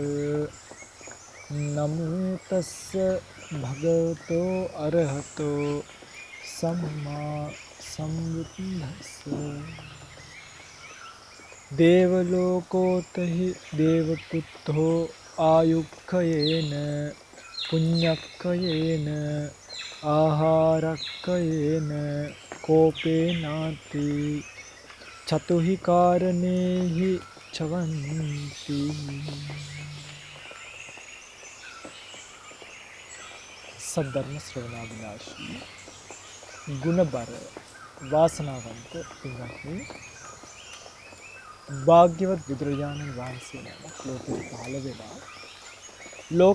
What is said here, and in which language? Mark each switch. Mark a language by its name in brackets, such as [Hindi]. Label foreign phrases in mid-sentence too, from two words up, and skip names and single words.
[Pali] නමෝ තස්ස භගවතෝ අරහතෝ සම්මා සම්බුද්දස්ස දේවලෝකෝතහි දේවපුත්තෝ ආයුක්ඛයේන පුඤ්ඤක්ඛයේන ආහාරක්ඛයේන කෝපේනාති චතුහි කාරණේහි චවන්ති. [Sinhala] සද්ධර්ම ශ්‍රවණාභිලාෂී ගුණබර වාසනාවන්ත පින්වත්නි, භාග්‍යවත් බුදුරජාණන් වහන්සේ නමක් ලෝකෙට පහළ වෙලා ලෝක